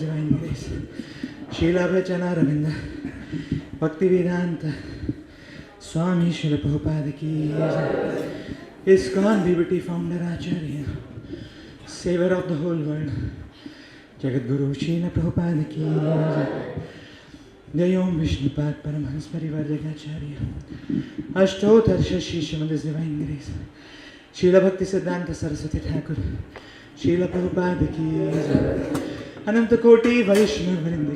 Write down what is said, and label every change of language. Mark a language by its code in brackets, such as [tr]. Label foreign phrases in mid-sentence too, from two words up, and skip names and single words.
[en] Divine Grace Srila Bhajanaravindra Bhakti Vedanta Swami Srila Prabhupada Ki ISKCON Liberty Founder Acharya Savior of the whole world Jagat Guru Srila Prabhupada Ki [sa] Jai Om Vishnupad Paramhans Parivardhakacharya Ashtotra Shashisham [en] His Divine Grace [sa] Srila Bhakti Siddhanta Saraswati Thakur Srila Prabhupada Ki Ananta Koti Vaishnav Vrinda